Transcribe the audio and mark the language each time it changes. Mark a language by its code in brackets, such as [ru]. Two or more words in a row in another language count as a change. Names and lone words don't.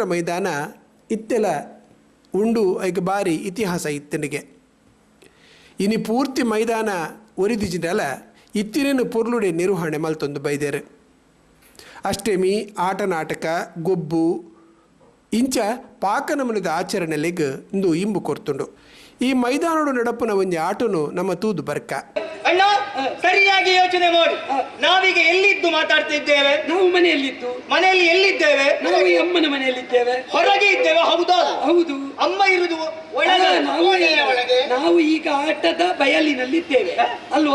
[tcy] ಮೈದಾನ ಇತ್ತೆಲ ಉಂಡು ಐಕ ಬಾರಿ ಇತಿಹಾಸ ಇತ್ತನಿಗೆ ಇನಿ ಪೂರ್ತಿ ಮೈದಾನ ಒರಿದಿಜಿನಲ್ಲ ಇತ್ತಿನೇನು ಪೊರ್ಲುಡೆ ನಿರ್ವಹಣೆ ಮಲ್ತೊಂದು ಬೈದೇರು ಅಷ್ಟಮಿ ಆಟ ನಾಟಕ ಗೊಬ್ಬು ಇಂಚ ಪಾಕನಮನದ ಆಚರಣೆಲೆಗೆ ಇಂದು ಇಂಬು ಕೊರ್ತುಂಡು ಈ ಮೈದಾನೋಡು ನಡಪುನ ಒಂಜಿ ಆಟನು ನಮ್ಮ ತೂದು ಬರ್ಕ [kn] ಅಣ್ಣ ಸರಿಯಾಗಿ ಯೋಚನೆ ಮಾಡಿ ನಾವೀಗ ಎಲ್ಲಿದ್ದು ಮಾತಾಡ್ತಿದ್ದೇವೆ ನಾವು ಮನೆಯಲ್ಲಿದ್ದು ಮನೆಯಲ್ಲಿ ಎಲ್ಲಿದ್ದೇವೆ ನಾವು ಈ ಅಮ್ಮನ ಮನೆಯಲ್ಲಿದ್ದೇವೆ ಹೊರಗೆ ಇದ್ದೇವೆ ಹೌದಾ ಹೌದು ಅಮ್ಮ ಇರುವುದು ಒಳಗೆ ನಾವು ಈಗ ಆಟದ ಬಯಲಿನಲ್ಲಿದ್ದೇವೆ ಅಲ್ವಾ